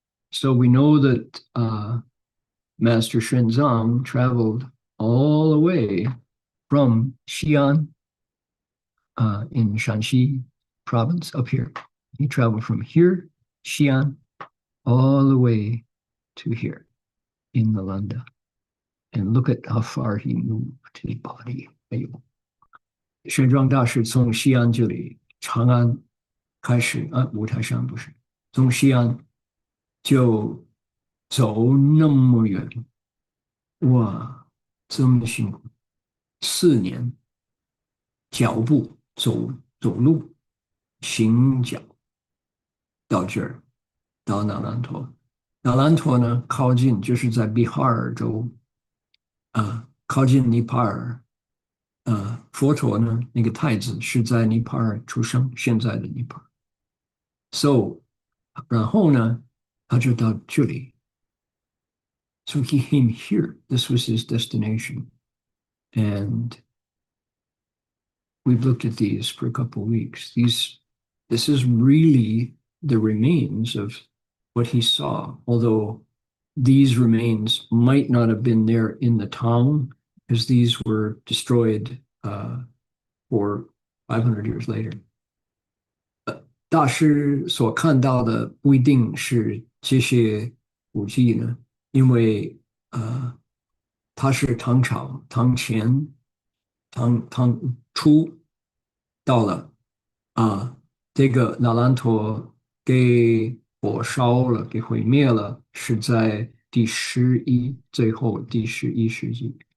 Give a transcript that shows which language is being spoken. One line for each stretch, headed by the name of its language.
English: So we know that Master Shenzong traveled all the way from Xi'an in Shanxi province up here. He traveled from here, Xi'an, all the way to here in Nalanda. And look at how far he moved his body.
Chinese: 哎呦，玄奘大师从西安这里长安开始五台山不是，从西安就走那么远，哇，这么辛苦，4年，脚步走路，行脚到这儿，到那兰陀。那兰陀呢，靠近就是在比哈尔州靠近尼泊尔。佛陀呢，那个太子是在尼泊尔出生，现在的尼泊尔。 So，然后呢，他就到这里。
English: So he came here. This was his destination. And we've looked at these for a couple of weeks. This is really the remains of what he saw, although these remains might not have been there in the Tang, because these were destroyed for 500 years later.
Chinese: 大师所看到的不一定是这些古迹呢，因为它是唐朝、唐前、唐初到了这个那兰陀给火烧了，给毁灭了，是在最后第11世纪。